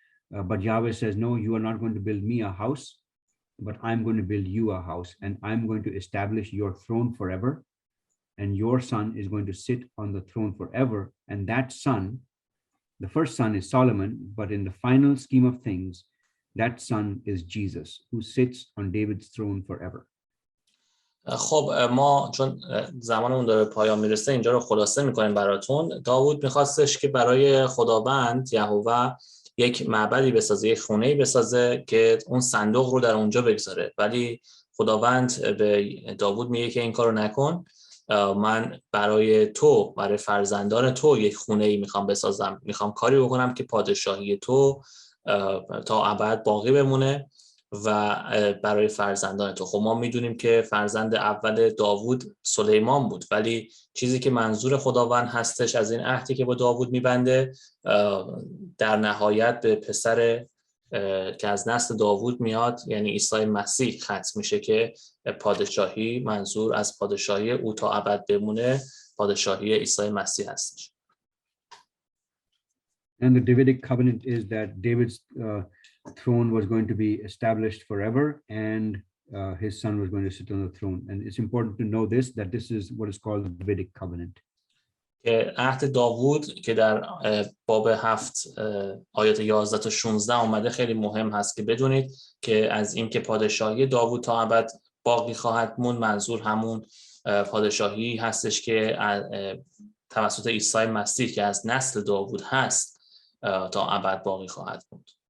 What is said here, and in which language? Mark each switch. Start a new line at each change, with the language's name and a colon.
English: But Yahweh says, no, you are not going to build me a house, but I'm going to build you a house, and I'm going to establish your throne forever. And your son is going to sit on the throne forever. And that son, the first son is Solomon, but in the final scheme of things, that son is Jesus, who sits on David's throne forever.
Persian: خب ما چون زمانمون داره پایان میرسه اینجا رو خلاصه میکنیم براتون. داوود میخواستش که برای خداوند یهوه یک معبدی بسازه، یک خونه‌ای بسازه که اون صندوق رو در اونجا بگذاره، ولی خداوند به داوود میگه که این کارو نکن، من برای فرزندان تو یک خونه‌ای میخوام بسازم، میخوام کاری بکنم که پادشاهی تو تا ابد باقی بمونه و برای فرزندان تو. خب ما میدونیم که فرزند اول داوود سلیمان بود، ولی چیزی که منظور خداوند هستش از این عهدی که با داوود میبنده در نهایت به پسر که از نسل داوود میاد، یعنی عیسی مسیح ختم میشه که پادشاهی، منظور از پادشاهی او تا ابد بمونه پادشاهی عیسی مسیح هستش.
English: And the Davidic Covenant is that David's throne was going to be established forever, and his son was going to sit on the throne. And it's important to know this, that this is what is called the Davidic Covenant.
Persian: عهد داوود که در باب 7 آیات 11 تا 16 اومده خیلی مهم هست که بدونید که از این که پادشاهی داوود تا ابد باقی خواهد موند، منظور همون پادشاهی هستش که توسط عیسی مسیح که از نسل داوود هست تا ابد باقی خواهد موند.